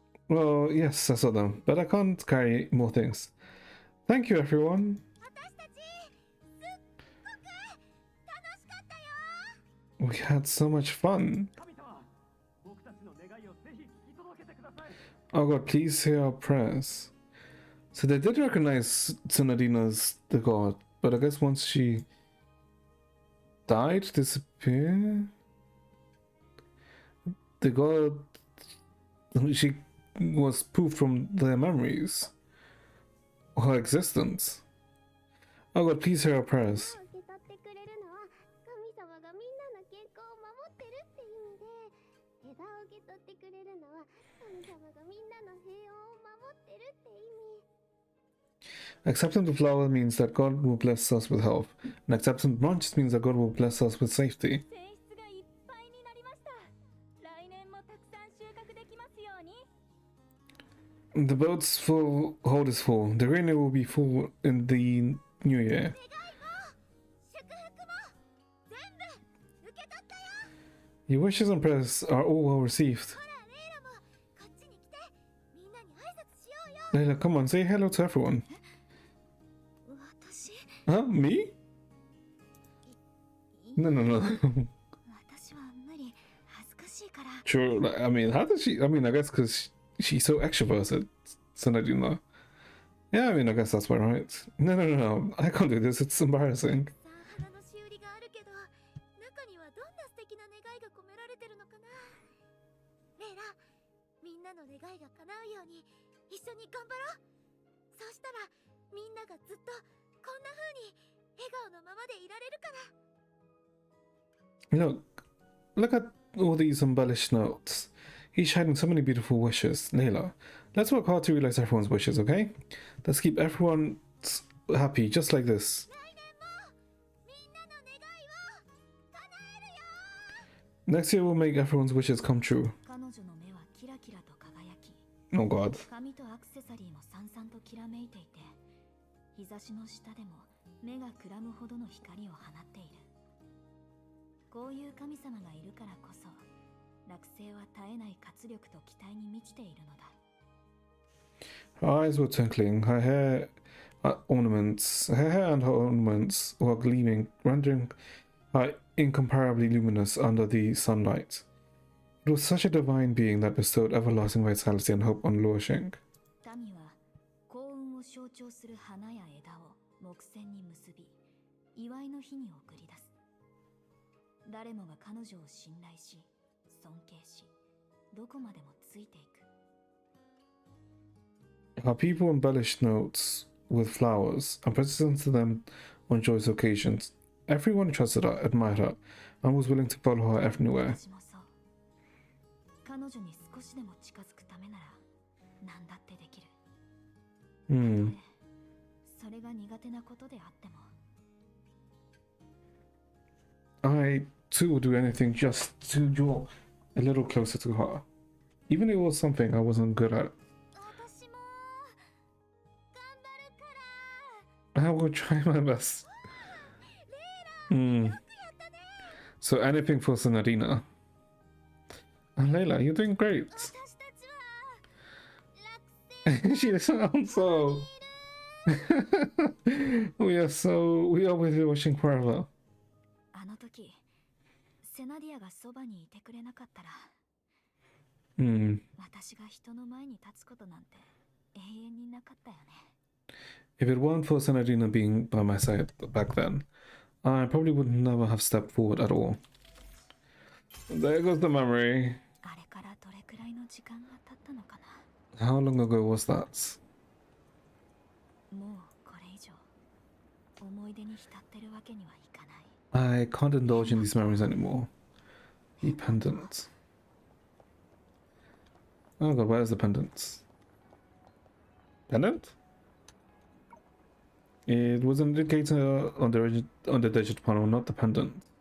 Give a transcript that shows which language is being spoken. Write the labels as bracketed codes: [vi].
[en] Well, yes, I saw them, but I can't carry more things. Thank you, everyone. [ja] 私たちすっごく楽しかったよ。 [en] We had so much fun. Oh god, please hear our prayers. So they did recognize Tsunadina as the god, but I guess once she died, disappeared? the god, she was proof from their memories, her existence. Oh God, please hear our prayers. [ja] 受け取ってくれるのは神様がみんなの健康を守ってるって意味で、枝を受け取ってくれるのは神様がみんなの平穏を守ってるって意味。 [en] Accepting the flower means that God will bless us with health, and accepting the branches means that God will bless us with safety. [ja] 選出がいっぱいになりました。来年もたくさん収穫できますように。 [en] The boat's full hold is full. The rain will be full in the new year. [ja] 祝福も全部受け取ったよ。 [en] Your wishes and prayers are all well received. [ja] ほらレイラもこっちに来て、みんなに挨拶しようよ。 [en] Layla, come on, say hello to everyone. [ja] 私 [en] Huh? Me? No, no, no. [ja] 私は無理、恥ずかしいから。 [en] Sure, like, I mean, how does she? I mean, I guess because she's so extroverted. So I do know. Yeah, I mean, I guess that's why, right? No, no, no, no. I can't do this. It's embarrassing. [ja] たくさん花のしおりがあるけど、中にはどんな素敵な願いが込められてるのかな。レイラ、みんなの願いが叶うように一緒に頑張ろう。そうしたらみんながずっとこんな風に笑顔のままでいられるから。 [en] Look at all these embellished notes. Each hiding so many beautiful wishes. Layla, let's work hard to realize everyone's wishes, okay? Let's keep everyone happy, just like this. [ja] 来年もみんなの願いを叶えるよ。 [en] Next year we'll make everyone's wishes come true. [ja] 彼女の目はキラキラと輝き、 [en] Oh God. [ja] 髪とアクセサリーもさんさんときらめいていて、日差しの下でも目がくらむほどの光を放っている。こういう神様がいるからこそ、落星は絶えない活力と期待に満ちているのだ。 [en] Her eyes were twinkling, her hair ornaments, her hair and her ornaments were gleaming, rendering her incomparably luminous under the sunlight. It was such a divine being that bestowed everlasting vitality and hope on Luo Sheng. [ja] 民は幸運を象徴する花や枝を木線に結び、祝いの日に送り出す。誰もが彼女を信頼し、尊敬し、どこまでもついていく。 [en] Her people embellished notes with flowers and presented them on joyous occasions. Everyone trusted her, admired her, and was willing to follow her everywhere. [ja] 私もそう。彼女に少しでも近づくためなら何だってできる。 Hmm. それが苦手なことであっても。 [en] I too would do anything just to draw a little closer to her. Even if it was something I wasn't good at. [ja] 私も頑張るから。 [en] I will try my best. Hmm. So anything for Senarina. Layla, you're doing great. [ja] 私たちは落星 [en] She sounds so. We are with you watching forever. [ja] あの時、セナディアがそばにいてくれなかったら、 Hmm. 私が人の前に立つことなんて永遠になかったよね。 [en] If it weren't for Senarina being by my side back then, I probably would never have stepped forward at all. There goes the memory. [ja] あれからどれくらいの時間が経ったのかな。 [en] How long ago was that? [ja] もうこれ以上思い出に浸ってるわけにはいかない。 [en] I can't indulge in these memories anymore. The pendant. Oh god, where's the pendant? Pendant? It was an indicator on the digit panel, not the pendant.